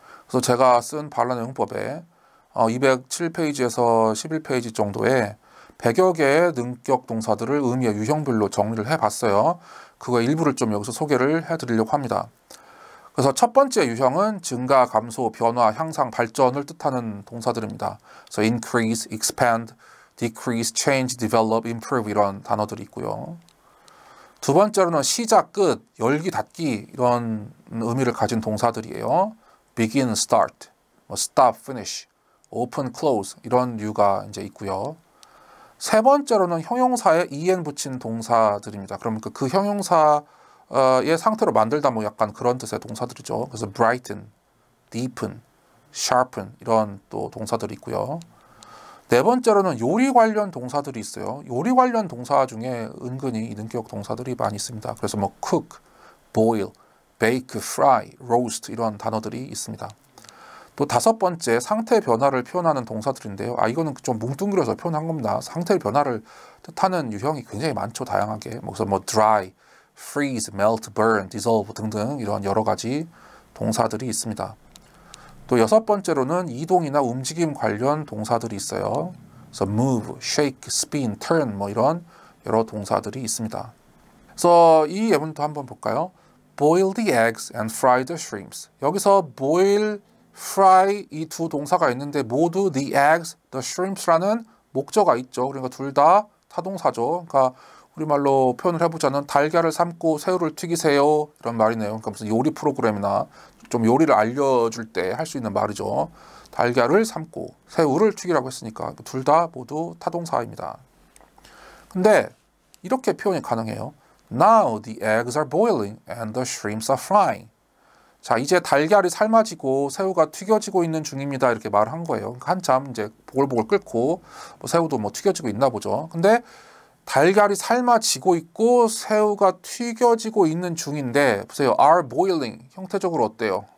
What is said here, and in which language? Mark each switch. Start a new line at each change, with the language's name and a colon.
Korean: 그래서 제가 쓴 반란의 용법에 207페이지에서 11페이지 정도에 100여 개의 능격 동사들을 의미의 유형별로 정리를 해봤어요. 그거 일부를 좀 여기서 소개를 해드리려고 합니다. 그래서 첫 번째 유형은 증가, 감소, 변화, 향상, 발전을 뜻하는 동사들입니다. 그래서
English: increase, expand, decrease, change, develop, improve
Korean: 이런 단어들이 있고요. 두 번째로는 시작, 끝, 열기, 닫기 이런 의미를 가진 동사들이에요.
English: begin, start, stop, finish, open, close
Korean: 이런 류가 이제 있고요. 세 번째로는 형용사에 en 붙인 동사들입니다. 그러면 그 형용사의 상태로 만들다 뭐 약간 그런 뜻의 동사들이죠. 그래서
English: brighten, deepen, sharpen
Korean: 이런 또 동사들이 있고요. 네 번째로는 요리 관련 동사들이 있어요. 요리 관련 동사 중에 은근히 능격 동사들이 많이 있습니다. 그래서 뭐
English: cook, boil, bake, fry, roast
Korean: 이런 단어들이 있습니다. 또 다섯 번째 상태 변화를 표현하는 동사들인데요. 이거는 좀 뭉뚱그려서 표현한 겁니다. 상태 변화를 뜻하는 유형이 굉장히 많죠. 다양하게. 그래서 뭐
English: dry, freeze, melt, burn, dissolve
Korean: 등등 이런 여러 가지 동사들이 있습니다. 또 여섯 번째로는 이동이나 움직임 관련 동사들이 있어요. 그래서
English: move, shake, spin, turn
Korean: 뭐 이런 여러 동사들이 있습니다. 그래서 이 예문도 한번 볼까요?
English: Boil the eggs and fry the shrimps.
Korean: 여기서 boil, fry 이 두 동사가 있는데 모두
English: the eggs, the shrimps
Korean: 라는 목적어가 있죠. 그러니까 둘 다 타동사죠. 그러니까 우리말로 표현을 해보자면 달걀을 삶고 새우를 튀기세요 이런 말이네요. 그러니까 무슨 요리 프로그램이나 좀 요리를 알려줄 때 할 수 있는 말이죠. 달걀을 삶고 새우를 튀기라고 했으니까 둘 다 모두 타동사입니다. 근데 이렇게 표현이 가능해요.
English: Now the eggs are boiling and the shrimps are frying.
Korean: 자, 이제 달걀이 삶아지고 새우가 튀겨지고 있는 중입니다. 이렇게 말을 한 거예요. 그러니까 한참 이제 보글보글 끓고 뭐 새우도 뭐 튀겨지고 있나 보죠. 근데 달걀이 삶아지고 있고 새우가 튀겨지고 있는 중인데 보세요.
English: are boiling
Korean: 형태적으로 어때요?